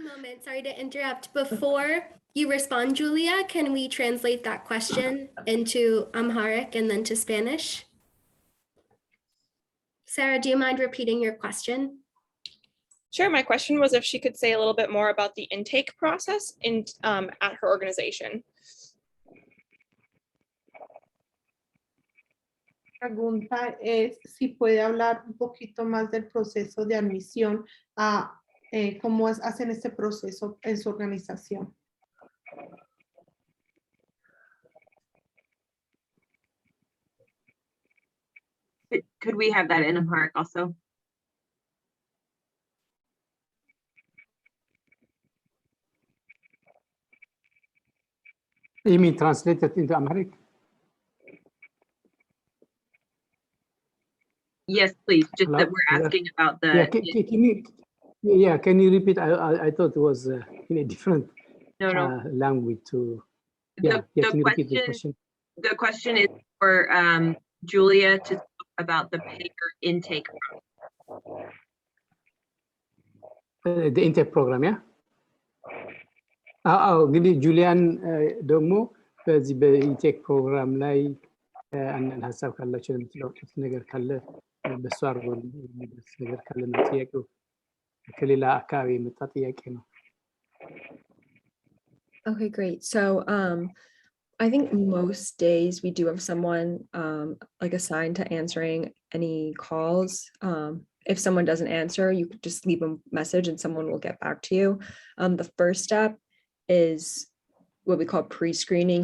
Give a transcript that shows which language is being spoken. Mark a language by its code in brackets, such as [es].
[en] Moment, sorry to interrupt. Before you respond, Julia, can we translate that question into Amharic and then to Spanish? Sarah, do you mind repeating your question? Sure. My question was if she could say a little bit more about the intake process in at her organization. [es] La pregunta es si puede hablar un poquito más del proceso de admisión a cómo hacen este proceso en su organización. [en] Could we have that in Amharic also? You mean translated into Amharic? Yes, please. Just Hello? that we're asking about the. Yeah, can you repeat? I thought it was in a different No. language to. The Can you repeat the question? The question is for Julia to talk about the payer intake. The intake program, yeah? [am] እንግዲህ ጁሊያን ደግሞ በዚህ በኢንቴክ ፕሮግራም ላይ አንዳንድ ሀሳብ ካላቸው የምትለውጡት ነገር ካለ በሱ አድርጎ የሚደርስ ነገር ካለ ነው። ጥያቄው ከሌላ አካባቢ የመጣ ጥያቄ ነው። [en] Okay, great. So I think most days we do have someone like assigned to answering any calls. If someone doesn't answer, you could just leave a message and someone will get back to you. The first step is what we call pre-screening.